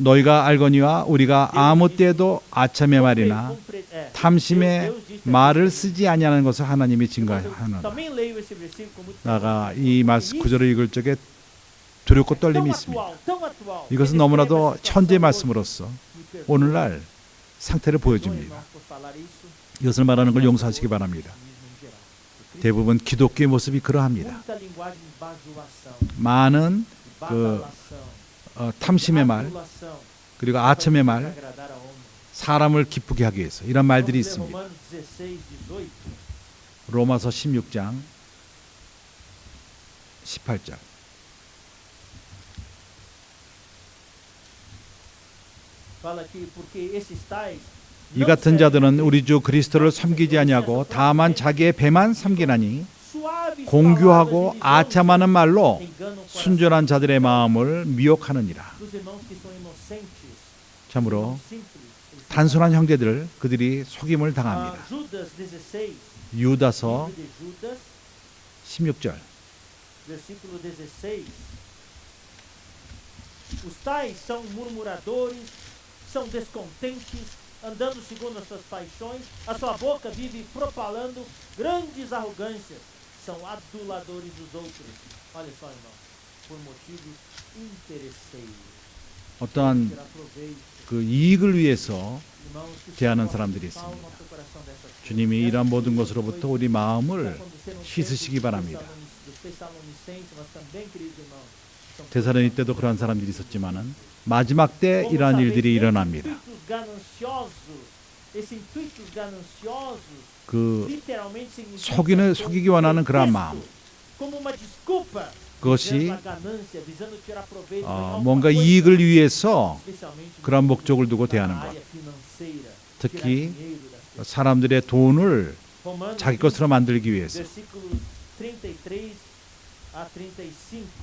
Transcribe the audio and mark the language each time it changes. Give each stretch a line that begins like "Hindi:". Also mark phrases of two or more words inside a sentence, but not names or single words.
Korean: 너희가 알거니와 우리가 아무 때도 아첨의 말이나 탐심의 말을 쓰지 아니하는 것을 하나님이 증거하노라. 나가 이 말씀 구절을 읽을 적에 두렵고 떨림이 있습니다. 이것은 너무나도 천재의 말씀으로서 오늘날 상태를 보여줍니다.
Portuguese: Irmãos, por falar isso,
Korean: 이것을 말하는 걸 용서하시기 바랍니다.
Portuguese: em geral.
Korean: 대부분 기독교의 모습이 그러합니다.
Portuguese: Muita linguagem de bajulação,
Korean: 많은
Portuguese: badalação,
Korean: 탐심의 말
Portuguese: adulação,
Korean: 그리고 아첨의
Portuguese: para
Korean: 말,
Portuguese: agradar a homem.
Korean: 사람을 기쁘게 하기 위해서 이런 말들이
Portuguese: Vamos ler
Korean: 있습니다.
Portuguese: Romanos 16, 18.
Korean: 로마서 16장 18절.
Portuguese: Fala aqui, porque esses tais
Korean: 이 같은 자들은 우리 주 그리스도를 섬기지 아니하고 다만 자기의 배만 섬기나니 공교하고 아첨하는 말로 순전한 자들의 마음을 미혹하느니라. 참으로 단순한 형제들 그들이 속임을 당합니다.
Portuguese: Judas 16,
Korean: 유다서
Portuguese: livro de Judas,
Korean: 16절.
Portuguese: versículo 16. Os tais são murmuradores, são descontentes, andando segundo as suas paixões, a sua boca vive propalando grandes arrogâncias, são aduladores dos outros. Olha só, irmão, por motivos interesseiros.
Korean: 어떠한
Portuguese: Tirar proveito.
Korean: 그 이익을 위해서
Portuguese: Irmãos, que o
Korean: 대하는
Portuguese: Senhor
Korean: 사람들이
Portuguese: limpa o
Korean: 있습니다.
Portuguese: nosso coração dessas coisas.
Korean: 주님이 이러한 모든 것으로부터 우리 마음을
Portuguese: Acontecer no tempo
Korean: 씻으시기 바랍니다.
Portuguese: dos Tessalonicenses, mas também, queridos irmãos, são
Korean: 데살로니 때도 그러한 사람들이 있었지만은 마지막 때
Portuguese: Como
Korean: 이러한
Portuguese: sabeis,
Korean: 일들이
Portuguese: esses
Korean: 일어납니다.
Portuguese: intuitos gananciosos, esses intuitos gananciosos,
Korean: 그
Portuguese: literalmente significa
Korean: 속이기 원하는 그러한 마음.
Portuguese: como uma desculpa,
Korean: 그것이
Portuguese: visando a ganância, visando tirar proveito de alguma
Korean: 뭔가
Portuguese: coisa,
Korean: 이익을 위해서
Portuguese: especialmente
Korean: 그런 목적을 두고
Portuguese: na
Korean: 대하는 것.
Portuguese: área financeira,
Korean: 특히
Portuguese: tirar dinheiro das pessoas.
Korean: 사람들의 돈을
Portuguese: Romanos
Korean: 자기 것으로 만들기 위해서.
Portuguese: versículos 33 a 35.